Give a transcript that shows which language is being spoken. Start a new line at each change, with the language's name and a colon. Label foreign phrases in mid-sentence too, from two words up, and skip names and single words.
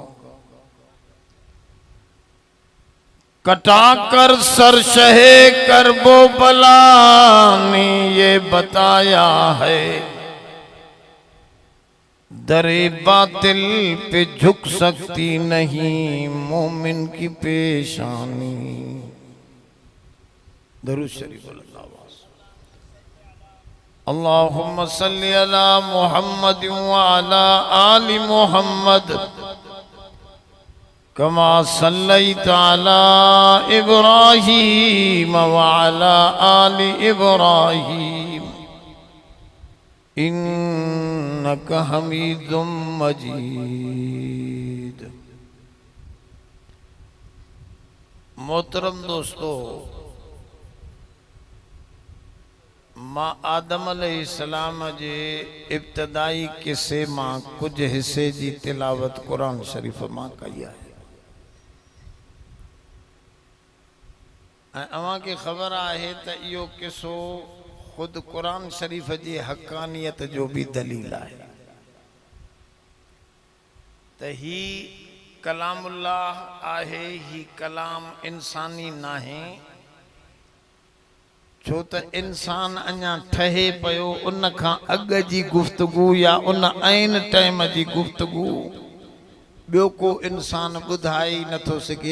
Urdu: کٹاکر سر شہِ کرب و بلا نے یہ بتایا ہے درِ باطل پہ جھک سکتی نہیں مومن کی پیشانی. درود شریف
Arabic: اللهم صل على محمد و على آل محمد كما صليت على إبراهيم و على آل إبراهيم إنك حميد مجيد.
Sindhi: मोहतरम दोस्तों, मां आदम अलैहिस्सलाम जे इब्तदाई किस्से मां कुछ हिस्से जी तिलावत कुरान शरीफ मां कई है। अवां खे ख़बर आहे त इहो किस्सो खुद कुरान शरीफ जी हक़ानियत जो भी दलील है। त ही कलामुल्लाह आहे, ही कलाम इंसानी नाहे। छो त इंसान अञा ठहे पियो, उन खां अॻु जी गुफ्तगू या उन आइन टाइम जी गुफ्तगू ॿियो को इंसान ॿुधाए ई नथो सघे।